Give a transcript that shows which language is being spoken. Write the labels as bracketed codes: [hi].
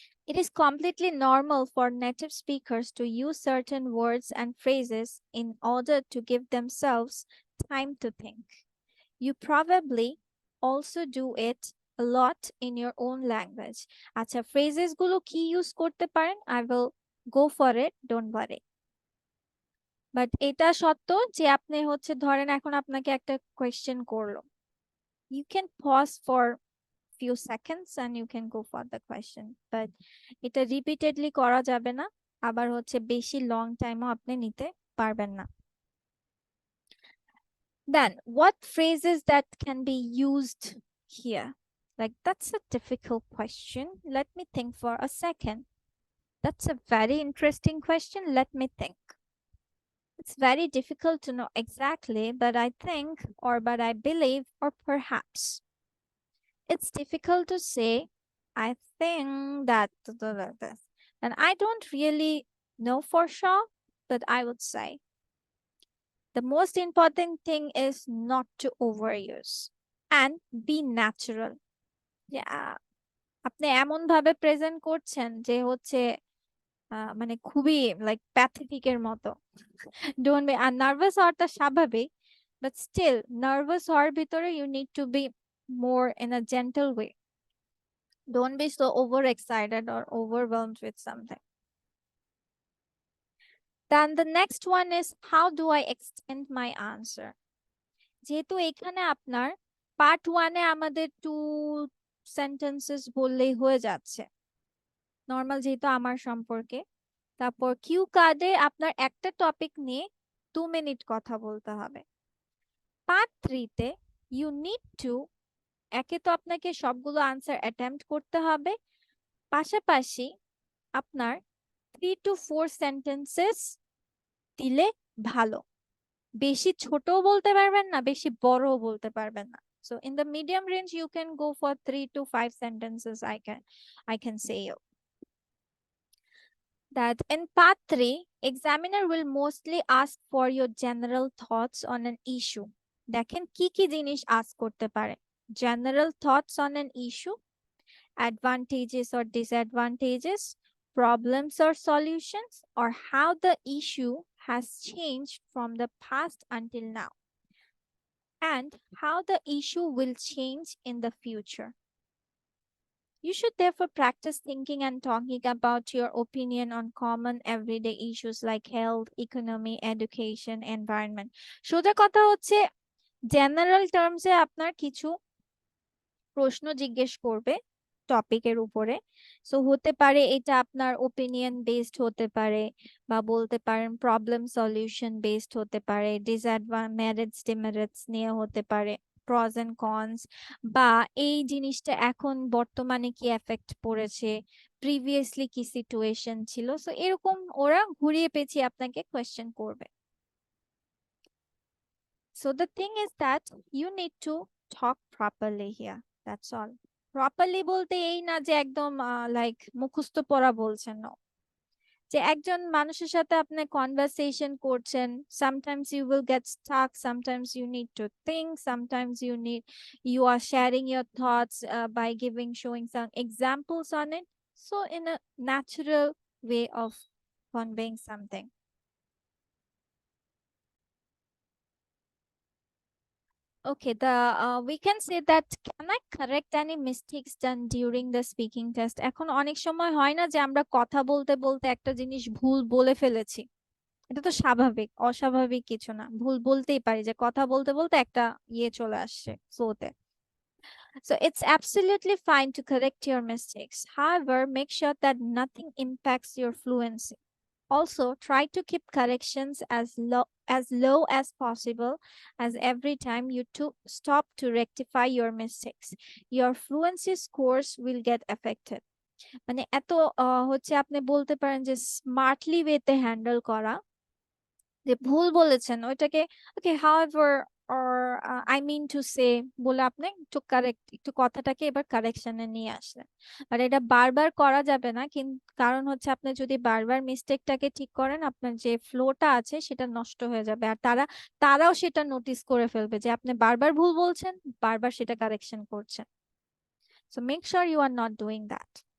[en] It is completely normal for native speakers to use certain words and phrases in order to give themselves time to think. You probably also do it a lot in your own language. [bn] আচ্ছা, phrases গুলো কি use করতে পারেন? [en] I will go for it, don't worry. [bn] But এটা সত্য যে আপনি হচ্ছে ধরেন এখন আপনাকে একটা কোয়েশ্চেন করলো, [en] you can pause for few seconds and you can go for the question, [bn] but এটা রিপিটেডলি করা যাবে না, আবার হচ্ছে বেশি লং টাইমও আপনি নিতে পারবেন না। [en] Then what phrases that can be used here? Like, that's a difficult question. Let me think for a second. That's a very interesting question. Let me think. It's very difficult to know exactly, but I think, or but I believe, or perhaps. It's difficult to say. I think that, and I don't really know for sure, but I would say the most important thing is not to overuse and be natural. [bn] Yeah, আপনি এমন ভাবে present করছেন যে হচ্ছে মানে খুবই like প্যাথেটিকের মতো। [en] don't be, [bn] আর nervous হওয়াটা স্বাভাবিক, [en] but still nervous [bn] হওয়ার ভিতরে [en] You need to be more in a gentle way. Don't be so overexcited or overwhelmed with something. Then the next one is, how do I extend my answer? [bn] যেহেতু এখানে আপনার part ওয়ানে আমাদের 2 sentences বললেই হয়ে যাচ্ছে, নর্মাল যেহেতু আমার সম্পর্কে, তারপর কিউ কার্ডে আপনার একটা টপিক নিয়ে 2 মিনিট কথা বলতে হবে। পার্ট 3 তে [en] you need to, [bn] একে তো আপনাকে সবগুলো আনসার অ্যাটেম্প্ট করতে হবে, পাশাপাশি আপনার 3 to 4 সেন্টেন্সেস দিলে ভালো। বেশি ছোটও বলতে পারবেন না, বেশি বড়ও বলতে পারবেন না। [en] So in the medium range, you can go for 3 to 5 sentences. I can say you that in part 3, examiner will mostly ask for your general thoughts on an issue. [bn] দেখেন কি কি জিনিস ask করতে পারে। [en] General thoughts on an issue, advantages or disadvantages, problems or solutions, or how the issue has changed from the past until now, and how the issue will change in the future. You should therefore practice thinking and talking about your opinion on common everyday issues like health, economy, education, environment. [bn] সোজা কথা হচ্ছে general টার্মসে আপনার কিছু প্রশ্ন জিজ্ঞেস করবে টপিকের উপরে। সো হতে পারে এটা আপনার ওপিনিয়ন বেসড হতে পারে, বা বলতে পারেন প্রবলেম সলিউশন বেসড হতে পারে, মেরিটস ডিমেরিটস নিয়ে হতে পারে, প্রস এন্ড কনস, বা এই জিনিসটা এখন বর্তমানে কি এফেক্ট পড়েছে, প্রিভিয়াসলি কি সিচুয়েশন ছিল। সো এরকম ওরা ঘুরিয়ে পেঁচিয়ে আপনাকে কোয়েশ্চেন করবে। [en] So the thing is that you need to talk properly here. That's all. Properly [bn] বলতে এই না যে একদম লাইক মুখস্থ পড়া বলছেন, না, যে একজন মানুষের সাথে আপনি কনভারসেশন করছেন, [en] sometimes you will get stuck, sometimes you need to think, sometimes you are sharing your thoughts by showing some examples on it, so in a natural way of conveying something. Okay, we can say that, can I correct any mistakes done during the speaking test? [bn] এখন অনেক সময় হয় না যে আমরা কথা বলতে বলতে একটা জিনিস ভুল বলে ফেলেছি। এটা তো স্বাভাবিক, অস্বাভাবিক কিছু না, ভুল বলতেই পারি, যে কথা বলতে বলতে একটা চলে আসছে ফ্লোতে। [en] So it's absolutely fine to correct your mistakes. However, make sure that nothing impacts your fluency. Also, try to keep corrections as low as possible, as every time you stop to rectify your mistakes, your fluency scores will get affected. [bn] মানে এত হচ্ছে আপনি বলতে পারেন যে smartly ওয়েতে handle করা, যে ভুল বলেছেন ওইটাকে [en] okay however or I mean to say [bn] বলে আপনি একটু কারেক্ট একটু কথাটাকে এবার কারেকশনে নিয়ে আসলেন। আর এটা বারবার করা যাবে না, কিন্তু কারণ হচ্ছে আপনি যদি বারবার মিস্টেকটাকে ঠিক করেন আপনার যে ফ্লোটা আছে সেটা নষ্ট হয়ে যাবে, আর তারাও সেটা নোটিস করে ফেলবে যে আপনি বারবার ভুল বলছেন, বারবার সেটা কারেকশন করছেন। [en] So make sure you are not doing that.